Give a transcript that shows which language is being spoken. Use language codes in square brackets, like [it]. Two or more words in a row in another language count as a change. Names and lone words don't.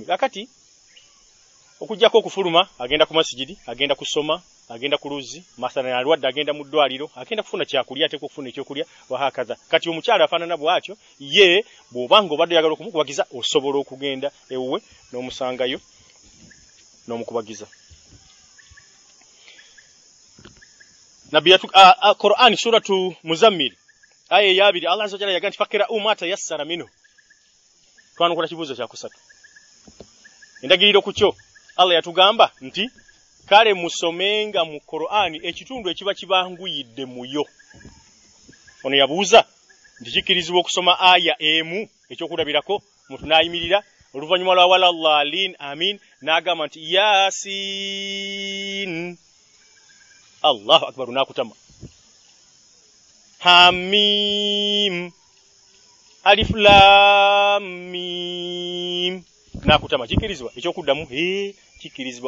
[lg] Kakati okujjako okufuluma agenda ku masjidi, agenda kusoma, agenda ku luzzi, mathalan alwadde agenda mu ddwaliro, agenda kufuna kyakulya ate kufuna ekyokulya wahakaza. Kati omukyala afaanana bw'atyo ye bw'obanga obadde oyagala okumukubagiza osobola okugenda ewuwe n'omusangayo n'omukubagiza. Nabi Qur'an suratu Muzammil aya ya 2 Allah [ar] عز وجل [lg] yagamba [ar] فاقرؤوا ما تيسر منه. [lg] Twanukula kibuuzo kya kusatu. Endagiriro ku kyo Allah yatugamba nti kale musomenga mu Qur'ani ekitundu ekiba kibanguyidde muyo. Ono yabuuza nti kikirizibwa okusoma aya emu ekyokulabirako muntu n'ayimirira oluvannyuma lwa [ar] ولا الضالين آمين [lg] n'agamba nti Yasin [ar] الله أكبر [lg] nakutama Hamim Alif Lam Mim nakutama kikirizibwa ekyokuddamu kikirizibwa.